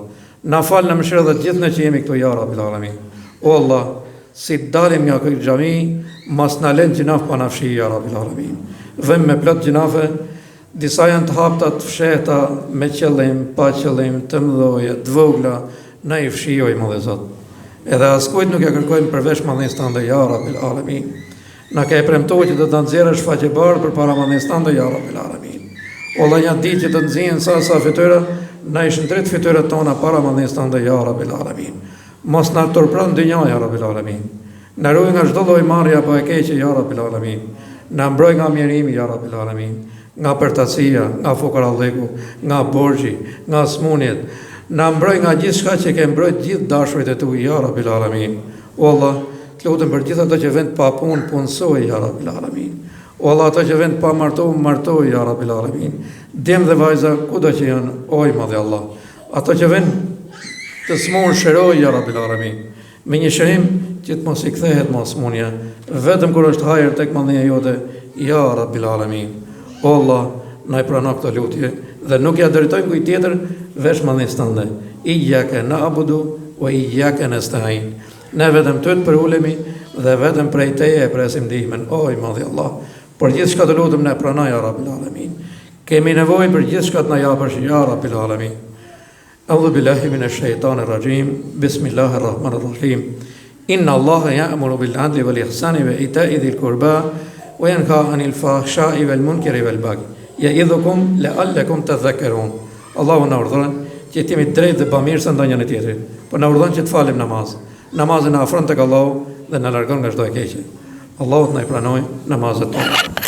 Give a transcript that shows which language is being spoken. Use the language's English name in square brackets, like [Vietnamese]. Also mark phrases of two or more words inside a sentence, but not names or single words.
[Albanian] Na fal në mëshirë dhe gjithë ne që jemi këtu [Arabic] يا رب العالمين. [Albanian] O Allah, si dalim nga këtë xhami, mas na lën gjinaf pa nafshi [Arabic] يا رب العالمين. [Albanian] Vëm me plot gjinafe, disa janë të hapta, të fshehta, me qëllim, pa qëllim, të mëdha, të vogla, na i fshijoj më Zot. Edhe askujt nuk ja kërkojmë përveç madhnisë tënde [Arabic] يا رب العالمين. [Albanian] Na ke premtuar që do ta nxjerrësh faqe bardhë përpara madhnisë tënde [Arabic] يا رب العالمين. [Albanian] O Allah, janë ditë që të nxjerrin sa fytyra, na i shëndrit fytyrat tona para madhnisë tënde [Arabic] يا رب العالمين. [Albanian] Mos na turpron dynja [Arabic] يا رب العالمين. [Albanian] Na ruaj nga çdo lloj marrje apo e keqe [Arabic] يا رب العالمين. [Albanian] Na mbroj nga mjerimi [Arabic] يا رب العالمين, [Albanian] nga përtasia, nga fukarallëku, nga borxhi, nga smunjet. Na mbroj nga gjithçka që ke mbrojt gjithë dashurit e tu [Arabic] يا رب العالمين. [Albanian] O Allah, të lutem për gjithë ato që vend pa punë, punësoj [Arabic] يا رب العالمين. [Albanian] O Allah, ato që vend pa martoj [Arabic] يا رب العالمين. [Albanian] Djem dhe vajza kudo që janë, o i madhi Allah. Ato që vend të smur shëroj [Arabic] يا رب العالمين. [Albanian] Me një shërim që të mos i kthehet mos smunja, vetëm kur është hajër tek madhnia jote [Arabic] يا رب العالمين. [Albanian] O Allah, na i prano këtë lutje dhe nuk ja drejtojmë kujt tjetër veç madhnisë tënde. [Arabic] إياك نعبد وإياك نستعين. [Albanian] Ne vetëm ty të përulemi dhe vetëm prej teje e presim ndihmën, o i madhi Allah. Për gjithçka të lutem ne prano [Arabic] يا رب العالمين. [Albanian] Kemi nevojë për gjithçka të na japësh [Arabic] يا رب العالمين. أعوذ بالله من الشيطان الرجيم بسم الله الرحمن الرحيم. إن الله يأمر بالعدل والإحسان وإيتاء ذي القربى وينهى عن الفحشاء والمنكر والبغي. يعظكم لعلكم تذكرون. [Albanian] Allahu na urdhëron që të jemi drejtë dhe bamirëse ndaj njëri tjetrit. Po na urdhon që të falim namaz. Namazi na afron tek Allahu dhe na largon nga çdo e keqe. Allahu na i pranoj namazet tona.